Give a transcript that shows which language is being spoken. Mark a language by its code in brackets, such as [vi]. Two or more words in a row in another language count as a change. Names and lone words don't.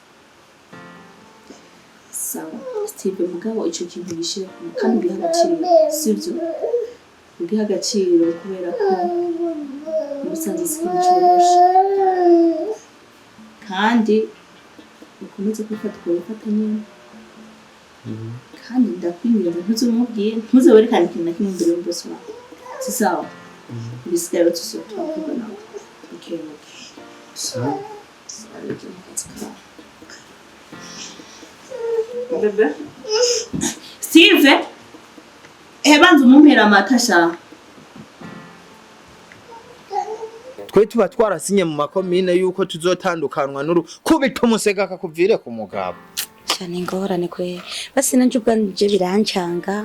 [rn] sawa Steve mugabo icyo kintu gishyira kandi ugiha agaciro sibyo ugiha agaciro kubera ko umusanzu sikinshorosha kandi ukomeze kwifata uko wifata nyine kandi ndakwinginze ntuzumubwire ntuzewerekane ikintu na kimwe imbere y'umugozi wawe si sawa ibisigaye tuzoba twavuga nawe sawa bebe Steve banza umumpera amata sha twe tuba twarasinye mu makomine yuko tuzotandukanwa kubita umusega akakuvire ku mugabo cyane ingorane kwe basi nanje ubwanje birancanga